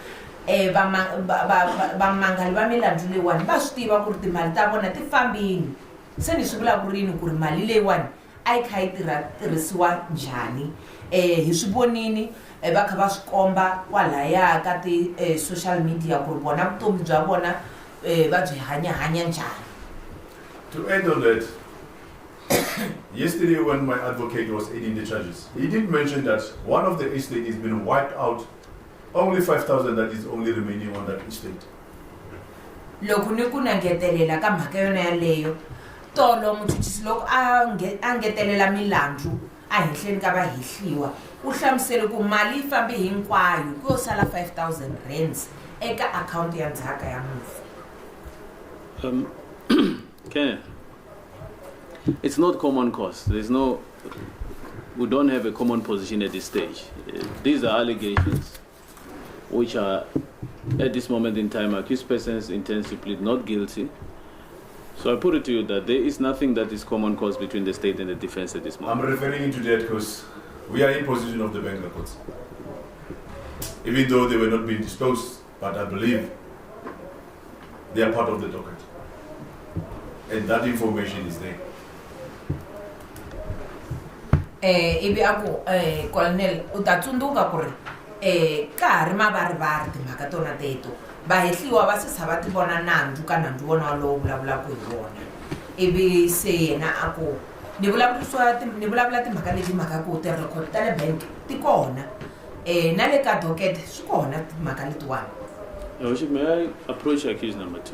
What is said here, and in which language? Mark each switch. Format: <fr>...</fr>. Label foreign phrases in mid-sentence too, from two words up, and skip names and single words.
<ts>vamangali va milandzu leyiwani va swi tiva ku ri timali ta vona ti fambini se ni swi vulavurini ku ri mali leyiwani a yi kha yi tirhisiwa njhani hi swi vonini va kha va swi komba kwalaya ka ti-</ts> <en>social media</en> <ts>ku ri vona vutomi bya vona va byi hanya njhani.</ts> <en>To add on that, yesterday when my advocate was aiding the charges, he did mention that one of the estate has been wiped out, only 5,000 that is only remaining on that estate.</en> <ts>Loko ni ku nangetelela ka mhaka yona yaleyo tolo muchuchisi loko a ngetelela milandzu a henhleni ka vahehliwa u hlamusele ku mali yi fambe hinkwayo ku yo sala 5,000 rands eka akhawunti ya ndzhaka ya mufi.</ts> <en>Kenneth, it's not common cause. We don't have a common position at this stage. These are allegations which are, at this moment in time, accused persons intend to plead not guilty. So I put it to you that there is nothing that is common cause between the state and the defense at this moment. I'm referring to that because we are in possession of the bank records. Even though they were not being disclosed, but I believe they are part of the docket. And that information is there.</en> <ts>Ivi aku Colonel u ta tsundzuka ku ri ka ha ri mavarivari timhaka tona teto vahehliwa va sisa va ti vona nandzu ka nandzu vona walowo vulavulaka hi wona ivi se yena aku ni vulavula timhaka leti mhaka ku ti-record ta le bank ti kona na le ka docket swi kona timhaka letiwani.</ts> <en>Your Worship, may I approach accused number 2?</en>